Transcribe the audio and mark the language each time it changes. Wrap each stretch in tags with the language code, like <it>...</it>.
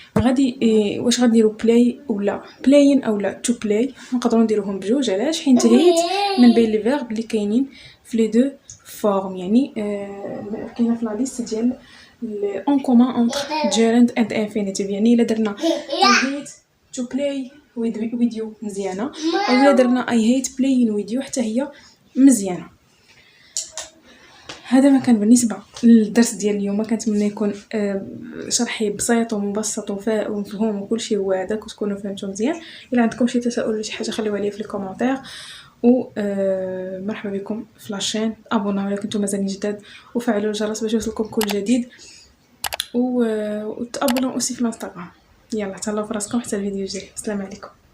<ar>غادي واش غنديروا play ولا playing اولا to play؟ نقدروا نديروهم بجوج. علاش؟ حيت hate من بين لي فيرب اللي كاينين في لي دو فورم، يعني كاينه في لا ليست ديال</ar> <fr>en commun entre</fr> <ar>gerund and infinitive. يعني الا درنا</ar> <en>I hate to play with you</en> <ar>مزيانه، او الا درنا</ar> <en>I hate playing with you</en> <ar>حتى هي مزيانه. هذا ما كان بالنسبه للدرس ديال اليوم. كنتمنى يكون شرحي بسيط ومبسط ومفهوم وكل شيء هو هذاك، وتكونوا فهمتوا مزيان. الا عندكم شي تساؤل ولا شي حاجه خليوها لي في الكومونتير، ومرحبا بكم في لاشين. ابوناو الا كنتم مازال جداد، وفعلوا الجرس باش يوصلكم كل جديد، وتابوناو اوسي في الانستغرام. يلا تهلاو فراسكم حتى الفيديو الجاي. السلام عليكم.</ar>